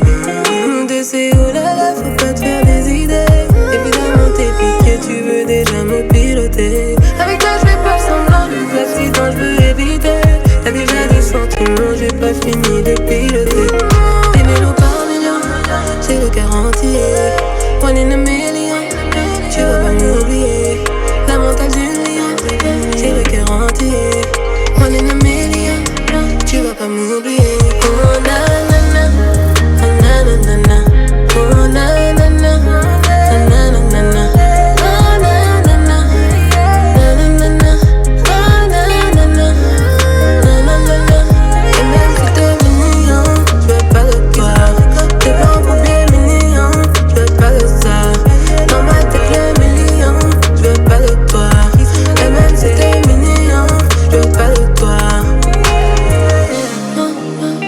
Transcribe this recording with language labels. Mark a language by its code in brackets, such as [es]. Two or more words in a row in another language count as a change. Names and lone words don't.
[fr] De ces oh là là, faut pas te faire des idées. Évidemment t'es piqué, tu veux déjà me piloter. Avec toi je fais pas semblant, les accidents je veux éviter. T'as déjà des sentiments, j'ai pas fini de piloter. Des mélos par million, c'est le garanti. [en] One in a million, [fr] tu vas pas m'oublier. La mentale du lion, c'est le garanti. [en] One in a million, [fr] tu vas pas m'oublier. Oh na na na, oh na na na na, oh na na na, oh na na na na, oh na na na, na na na, oh na na na, na na na. Et même si t'es mignon, je veux pas de toi. T'es bon pour bien mignon, je veux pas de ça. Dans ma tête le million, je veux pas de toi. Et même si t'es mignon, je veux pas de toi.